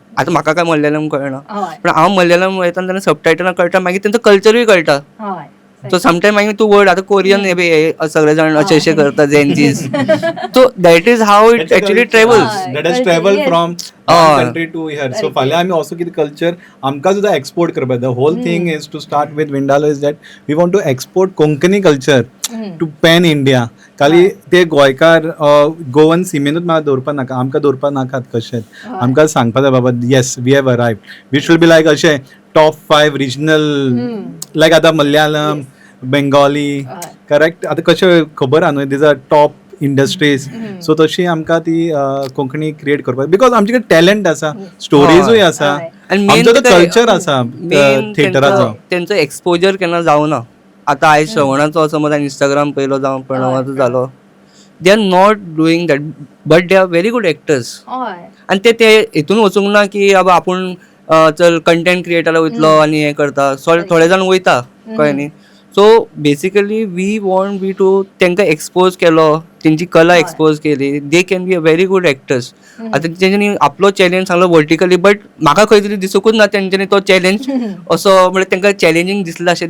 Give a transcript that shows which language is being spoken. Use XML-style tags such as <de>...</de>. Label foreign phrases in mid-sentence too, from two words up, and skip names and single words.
<kok>आतां म्हाका काय मलयालम कळना पूण हांव मलयालम वयता तेन्ना सबटायटलां कळटा मागीर तेंचो कल्चरूय कळटा. सो समटायम मागीर तूं वर्ड आतां कोरियन हे सगळे जाण अशें करता जेन्जीस.</kok> <en>So that is how it actually travels. That is travel from country to here.</en> <kok>सो फाल्यां आमी असो कितें कल्चर आमकां सुद्दां एक्सपोर्ट करपाक जाय.</kok> <en>The whole thing is to start with Vindalo is that we want to export Konkani culture to pan India</en> <kok>खाली ते गोंयकार गोवन सिमेनूच म्हाका दवरपा नाका, आमकां दवरपा नाकात कशें. आमकां सांगपा जाय बाबा</kok> <en>yes we have arrived, we should be like अशें top 5 regional, like आतां मलयालम, बेंगॉली, करेक्ट.</en> <kok>आतां कशें खबर आहा न्हू,</kok> <en>these are top industries.</en> <kok>सो तशी आमकां ती कोंकणी क्रिएट करपाक, बिकॉज आमचे कडेन टॅलंट आसा, स्टोरीजूय आसा, आमचो तो कल्चर आसा थिएटराचो. त्यांचो एक्सपोजर केन्ना जावना. आतां आयज श्रवणाचो समज हांवें इंस्टाग्राम पयलो जावं प्रणवाचो जालो,</kok> <en>they are not doing that, but they are very good actors.</en> <kok>आनी ते हितून वचूंक ना की बाबा आपूण चल</kok> <en>content creatorak</en> <kok>वयतलो आनी हें करता. थोडे जाण वयता, कळ्ळें न्ही.</kok> <en>so basically we want we to</en> <kok>तांकां एक्सपोज केलो, तेंची कला एक्सपोज केली,</kok> <en>they can be a very good actors.</en> <kok>आतां तेंच्यांनी आपलो चॅलेंज सांगलो वर्टिकली, बट म्हाका खंय तरी दिसूंकूच ना तेंच्यांनी तो चॅलेंज असो म्हणजे तांकां चॅलेंजींग दिसलें अशें.</kok>